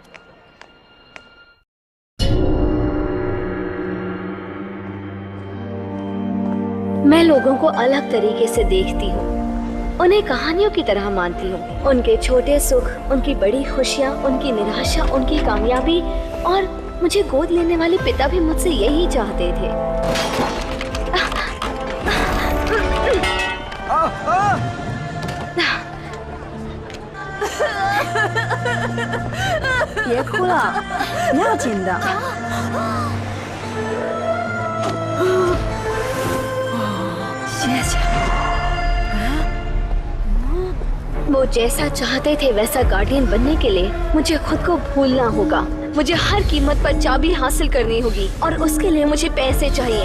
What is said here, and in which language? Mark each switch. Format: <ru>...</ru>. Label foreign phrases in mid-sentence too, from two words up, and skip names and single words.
<hi>मैं लोगों को अलग तरीके से देखती हूँ, उन्हें कहानियों की तरह मानती हूँ। उनके छोटे सुख, उनकी बड़ी खुशियाँ, उनकी निराशा, उनकी कामयाबी, और मुझे गोद लेने वाले पिता भी मुझसे यही चाहते थे।</hi> <zh>别哭了，不要紧的。谢谢。</zh> <hi>वो जैसा चाहते थे वैसा गार्डियन बनने के लिए मुझे खुद को भूलना होगा। मुझे हर कीमत पर चाबी हासिल करनी होगी और उसके लिए मुझे पैसे चाहिए।</hi>